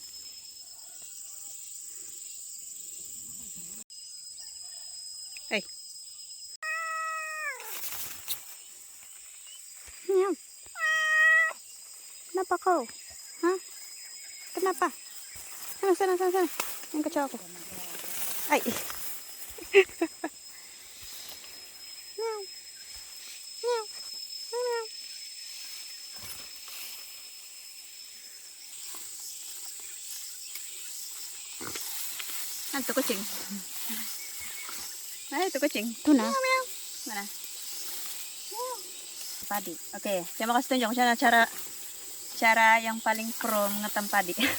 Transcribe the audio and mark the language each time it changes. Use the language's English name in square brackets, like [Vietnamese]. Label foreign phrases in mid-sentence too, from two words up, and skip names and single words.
[Indonesian] Hei. Meow. Kenapa kau? Hah? Kenapa? Sana. Yang kecil aku. Ay. Meow. Meow. Meow. Itu kucing. Mana itu kucing? Tuna. Mana? Padi. Oke, saya mau kasih tunjuk cara yang paling pro mengetam padi.